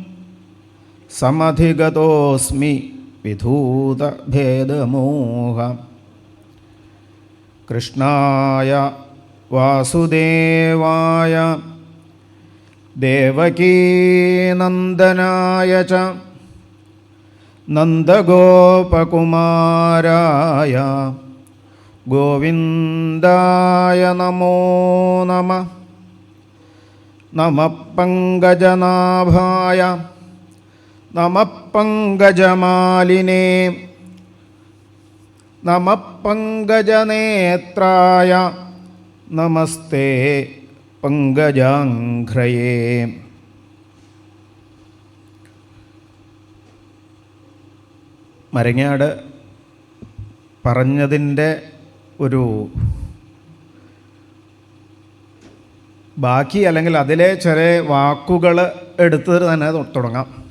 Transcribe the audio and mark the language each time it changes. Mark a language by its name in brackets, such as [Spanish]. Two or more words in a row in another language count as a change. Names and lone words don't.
[Sanskrit] समधिगतोऽस्मि विधूतभेदमोह कृष्णाय वासुदेवाय देवकीनन्दनाय च नन्दगोपकुमाराय गोविन्दाय नमो नमः। नमः पङ्कजनाभाय नमः पङ्कजमालिने नमः पङ्कजनेत्राय नमस्ते പങ്കജാഘ്രയേ. [Malayalam] മരങ്ങാട് പറഞ്ഞതിൻ്റെ ഒരു ബാക്കി അല്ലെങ്കിൽ അതിലെ ചെറിയ വാക്കുകൾ എടുത്ത് തന്നെ തുടങ്ങാം.